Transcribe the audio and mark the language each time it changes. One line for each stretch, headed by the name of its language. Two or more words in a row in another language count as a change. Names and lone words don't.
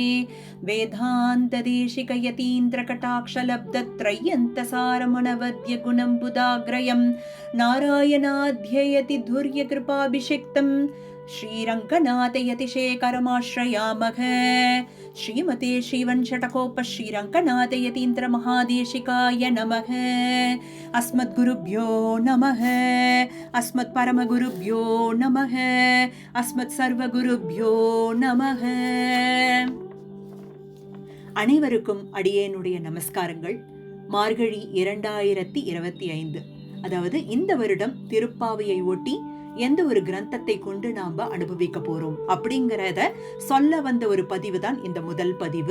Sanskrit: वेदान्तदेशिकयतीन्द्रकटाक्षलब्धत्रय्यन्तसारमणवद्यगुणं बुधाग्रयं नारायणाध्ययति धुर्यकृपाभिषिक्तं श्रीरङ्गनाथयतिशेखरमाश्रयामः श्रीमते श्रीवंशटकोप श्रीरङ्गनाथयतीन्द्रमहादेशिकाय नमः। अस्मद्गुरुभ्यो नमः, अस्मत्परमगुरुभ्यो नमः, अस्मत्सर्वगुरुभ्यो நமக.
Tamil: அனைவருக்கும் அடியேனுடைய நமஸ்காரங்கள். மார்கழி 2025, அதாவது இந்த வருடம் திருப்பாவையை ஒட்டி எந்த ஒரு கிரந்தத்தை கொண்டு நாம அனுபவிக்க போறோம் அப்படிங்கறத சொல்ல வந்த ஒரு பதிவு தான் இந்த முதல் பதிவு.